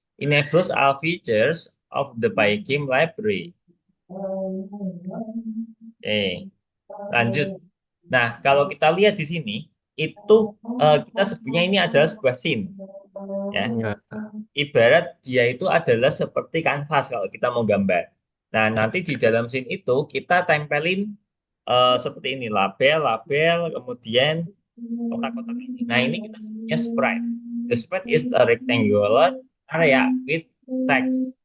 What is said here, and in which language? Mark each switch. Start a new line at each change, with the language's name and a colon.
English: Enables all features of the Pygame library.
Indonesian: Oke, lanjut. Nah, kalau kita lihat di sini itu kita sebutnya ini adalah sebuah scene ya. Enggak. Ibarat dia itu adalah seperti kanvas kalau kita mau gambar. Nah, nanti di dalam scene itu kita tempelin seperti ini label-label kemudian kotak-kotak ini. Nah, ini kita sebutnya sprite.
English: The sprite is a rectangular area with text.